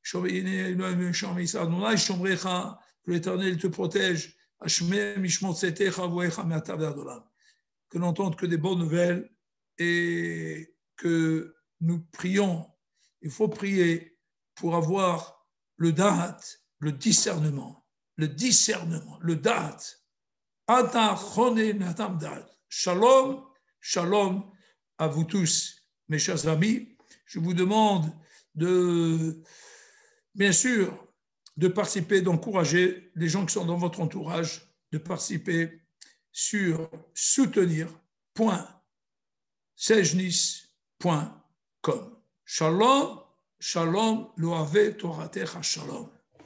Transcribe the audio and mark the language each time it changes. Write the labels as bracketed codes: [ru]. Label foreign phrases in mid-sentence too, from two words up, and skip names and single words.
[fr] Que l'Éternel te protège. Que l'on n'entende que des bonnes nouvelles et que nous prions. Il faut prier pour avoir le da'at, le discernement, le da'at. Shalom. Shalom à vous tous, mes chers amis. Je vous demande bien sûr, de participer, d'encourager les gens qui sont dans votre entourage, de participer sur soutenir.sejnis.com. [he] שלום, שלום, לאוהבי תורתך שלום.